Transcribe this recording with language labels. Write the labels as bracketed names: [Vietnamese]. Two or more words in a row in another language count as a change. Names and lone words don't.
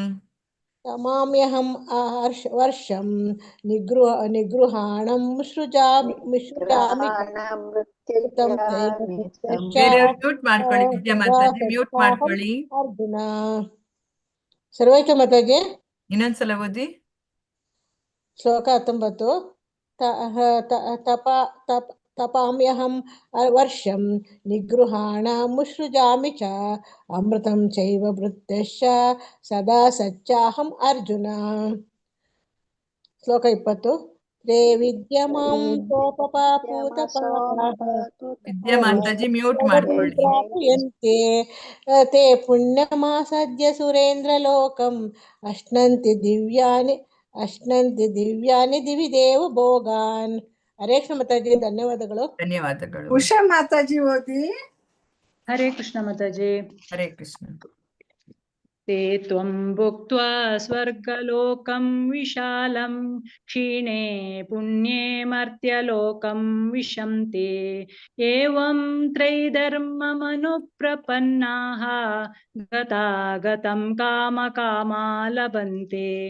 [Sanskrit] ನಿಗೃಹಾಣಂ ಸೃಜಾಮಿ ಅರ್ಜುನ. [Kannada] ಸರ್ವೈಕ ಮಾತಾಜಿ. ಇನ್ನೊಂದ್ಸಲ ಓದಿ. ಶ್ಲೋಕ 19. [Sanskrit] ತಪಾಮ್ಯಹಂ ವರ್ಷಂ ನಿಗೃಹಾಣಮುಸೃಜಾಮಿ ಚ ಅಮೃತಂ ಚೈವ ವೃತ್ತಶ್ಚ ಸದಾ ಸಚ್ಚಾಹಂ ಅರ್ಜುನ. [Kannada] ಶ್ಲೋಕ 20. [Sanskrit] ತೇ ವಿದ್ಯಮಾಂ [Kannada] ಮಾತಾಜಿ ಮ್ಯೂಟ್ ಮಾಡ್ಕೊಳ್ಳಿ. [Sanskrit] ತೇ ಪುಣ್ಯಮಾಸದ್ಯ ಸುರೇಂದ್ರ ಲೋಕಂ ಅಶ್ನಂತಿ ದಿವ್ಯಾನಿ ದಿವಿ ದೇವ ಭೋಗಾನ್. [Kannada] ಹರೇ ಕೃಷ್ಣ ಮಾತಾಜಿ. ಧನ್ಯವಾದಗಳು. ಧನ್ಯವಾದಗಳು. ಉಷಾ ಮಾತಾಜಿ ಓದಿ. ಹರೇ ಕೃಷ್ಣ ಮಾತಾಜಿ. ಹರೇ ಕೃಷ್ಣ. [Sanskrit] ते त्वं भुक्त्वा स्वर्गलोकं विशालं क्षीणे पुण्ये मर्त्यलोकं विशन्ति एवं त्रैधर्ममनुप्रपन्नाः गतागतं कामकामा लभन्ते